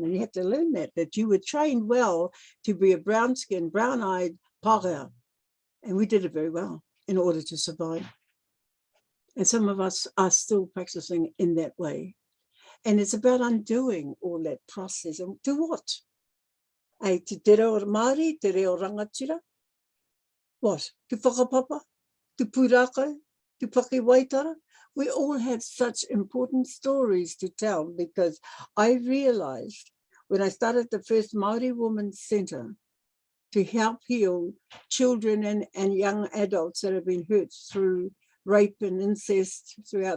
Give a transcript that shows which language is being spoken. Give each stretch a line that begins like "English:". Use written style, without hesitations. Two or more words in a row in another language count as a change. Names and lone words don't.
English: And you have to learn that you were trained well to be a brown-skinned, brown-eyed pārea. And we did it very well in order to survive. And some of us are still practicing in that way. And it's about undoing all that process. And to what? To
Māori: te reo Māori, te reo rangatira?
English: What? To whakapapa? To pūrākau? To pakiwaitara? We all have such important stories to tell, because I realized when I started the first Māori Women's Centre to help heal children and young adults that have been hurt through rape and incest throughout